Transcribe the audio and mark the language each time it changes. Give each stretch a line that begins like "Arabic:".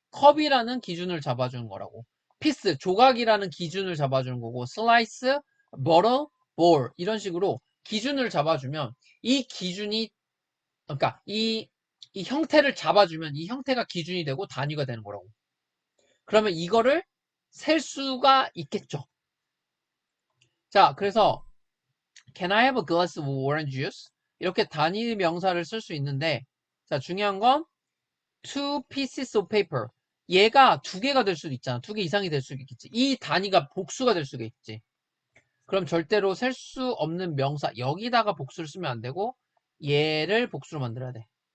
Korean: 컵이라는 기준을 잡아주는 거라고. 피스, 조각이라는 기준을 잡아주는 거고, slice, bottle, bowl 이런 식으로 기준을 잡아주면 이 기준이 그러니까 이 형태를 잡아주면 이 형태가 기준이 되고 단위가 되는 거라고. 그러면 이거를 셀 수가 있겠죠. 자, 그래서
English: Can I have a glass of orange juice?
Korean: 이렇게 단위 명사를 쓸 수 있는데 자, 중요한 건
English: two pieces of paper.
Korean: 얘가 두 개가 될 수도 있잖아. 두 개 이상이 될 수도 있겠지. 이 단위가 복수가 될 수가 있지. 그럼 절대로 셀 수 없는 명사 여기다가 복수를 쓰면 안 되고 얘를 복수로 만들어야 돼.